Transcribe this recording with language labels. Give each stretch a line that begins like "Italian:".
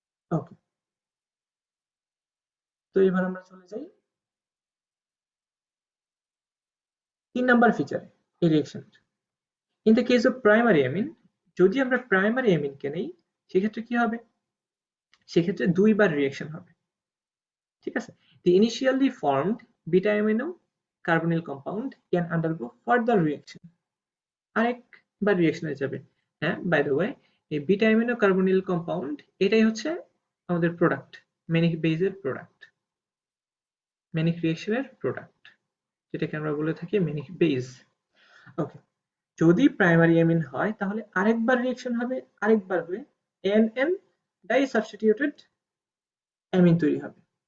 Bangla: ওকে, তো এবার আমরা চলে যাই 3 নাম্বার ফিচারে এই রিঅ্যাকশনের।
English: in the case of primary amine,
Bangla: যদি আমরা প্রাইমারি অ্যামিনকে নেই সেক্ষেত্রে কি হবে? সেক্ষেত্রে দুইবার রিঅ্যাকশন হবে। ঠিক আছে?
English: The initially formed beta amino carbonyl compound can undergo further reaction.
Bangla: আরেকবার রিঅ্যাকশনে যাবে। হ্যাঁ,
English: by the way,
Bangla: এই বিটা অ্যামিনো কার্বনিল কম্পাউন্ড এটাই হচ্ছে আমাদের প্রোডাক্ট, ম্যানিক বেজের প্রোডাক্ট, ম্যানিক রিঅ্যাকশনের প্রোডাক্ট, যেটাকে আমরা বলে থাকি ম্যানিক বেজ। ওকে, যদি প্রাইমারি অ্যামিন হয় তাহলে আরেকবার রিঅ্যাকশন হবে, আরেকবার হয়ে NN ডাইসাবস্টিটিউটেড অ্যামিন তৈরি হবে।